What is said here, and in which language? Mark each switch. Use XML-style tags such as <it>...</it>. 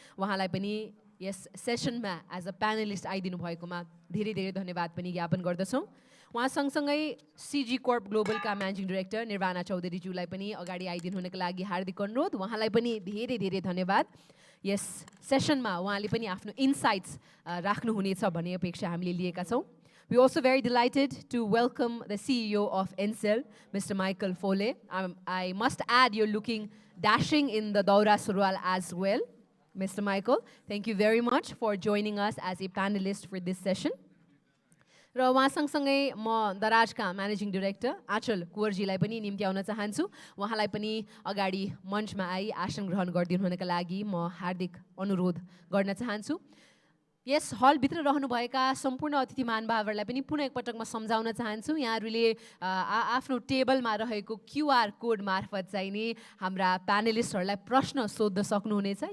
<ne>उहाँलाई पनि यस सेसनमा</ne> <en>as a panelist</en> <ne>आइदिनु भएकोमा धेरै धन्यवाद पनि ज्ञापन गर्दछौँ। उहाँ सँगसँगै सिजी कोर्प ग्लोबलका म्यानेजिङ डाइरेक्टर निर्वाणा चौधरीज्यूलाई पनि अगाडि आइदिनु हुनका लागि हार्दिक अनुरोध। उहाँलाई पनि धेरै धन्यवाद। यस सेसनमा उहाँले पनि आफ्नो इन्साइट्स राख्नुहुनेछ भन्ने अपेक्षा हामीले लिएका छौँ।</ne> <en>We are also very delighted to welcome the CEO of Ancillary, Mr. Michael Foley. I must add, you're looking dashing in the Daura Surwal as well, Mr. Michael. Thank you very much for joining us as a panelist for this session.</en> <ne>र उहाँ सँगसँगै म दराजका managing director आचल कुँवरजीलाई पनि निम्ति आउन चाहन्छु। उहाँलाई पनि अगाडि मञ्चमा आई आसन ग्रहण गरिदिनु हुनका लागि म हार्दिक अनुरोध गर्न चाहन्छु। यस हलभित्र रहनुभएका सम्पूर्ण अतिथि महानुभावहरूलाई पनि पुनः एकपटक म सम्झाउन चाहन्छु, यहाँहरूले आफ्नो टेबलमा रहेको क्युआर कोड मार्फत चाहिँ नि हाम्रा प्यानलिस्टहरूलाई प्रश्न सोध्न सक्नुहुनेछ।</ne>